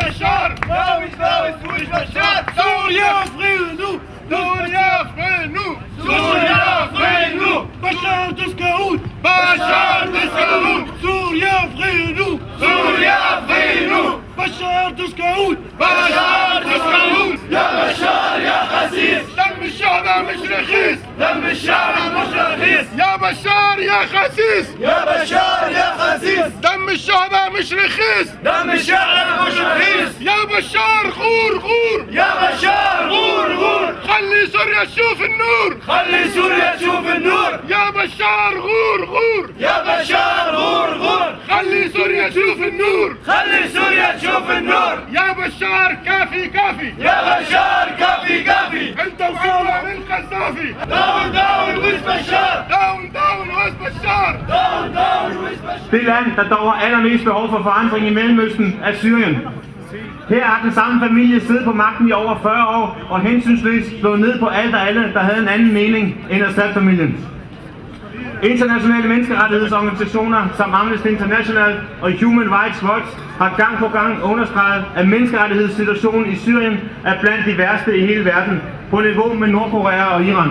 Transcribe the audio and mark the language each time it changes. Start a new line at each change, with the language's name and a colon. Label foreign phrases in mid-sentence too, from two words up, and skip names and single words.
Danish: Suriya fred nu! Suriya fred nu! Suriya fred nu! Bashar du skal ud! Bashar du skal ud! Suriya fred nu! Suriya fred nu! Bashar du skal ud! Bashar du skal ud!
Arabic: يا بشار يا خسيس دم الشهداء مش رخيص دم الشهداء مش رخيص يا بشار يا خسيس يا بشار يا خسيس دم الشهداء مش رخيص دم الشهداء مش رخيص يا بشار غور غور يا بشار غور غور خلي خلي سوريا تشوف النور خلي سوريا تشوف النور يا بشار غور غور يا بشار غور غور خلي سوريا تشوف النور خلي سوريا تشوف النور يا بشار كافي كافي يا بشار كافي كافي انت وفينا من القذافي
English: down down with Bashar down down with Bashar down down with Bashar.
Danish: Det land, der dog har allermest behov for forandring i Mellemøsten, er Syrien. Her har den samme familie siddet på magten i over 40 år og hensynsløst slået ned på alt og alle, der havde en anden mening end Assad-familien. Internationale menneskerettighedsorganisationer som Amnesty International og Human Rights Watch har gang på gang understreget, at menneskerettighedssituationen i Syrien er blandt de værste i hele verden, på niveau med Nordkorea og Iran.